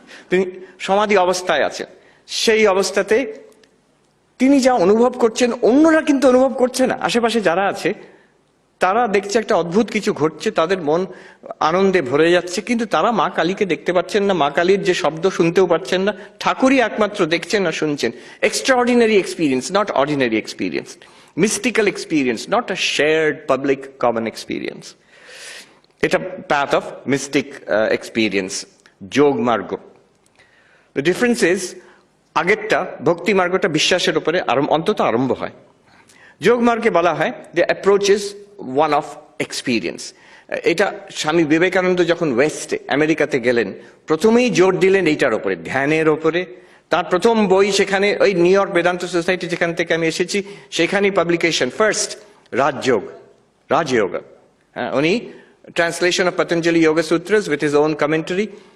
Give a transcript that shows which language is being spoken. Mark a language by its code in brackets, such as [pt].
[bn] তিনি সমাধি অবস্থায় আছেন, সেই অবস্থাতে তিনি যা অনুভব করছেন অন্যরা কিন্তু অনুভব করছে না। আশেপাশে যারা আছে তারা দেখছে একটা অদ্ভুত কিছু ঘটছে, তাদের মন আনন্দে ভরে যাচ্ছে, কিন্তু তারা মা কালীকে দেখতে পাচ্ছেন না, মা কালীর যে শব্দ শুনতেও পাচ্ছেন না, ঠাকুরই একমাত্র দেখছেন না শুনছেন। [en] Extraordinary experience, not ordinary experience. Mystical experience, not a shared public common experience. It's a path of mystic experience, যোগ মার্গ। The difference is, [bn] আগেরটা ভক্তি মার্গটা বিশ্বাসের উপরে অন্তত আরম্ভ হয়। যোগ মার্গে বলা হয় [en] the approach is one of experience. [bn] এটা স্বামী বিবেকানন্দ যখন ওয়েস্টে আমেরিকাতে গেলেন, প্রথমেই জোর দিলেন এইটার উপরে, ধ্যানের উপরে। তার প্রথম বই সেখানে, ওই নিউ ইয়র্ক বেদান্ত সোসাইটি যেখান থেকে আমি এসেছি, সেখানেই [en] publication first, [bn] রাজযোগ। উনি [en] translation of Patanjali Yoga Sutras with his own commentary,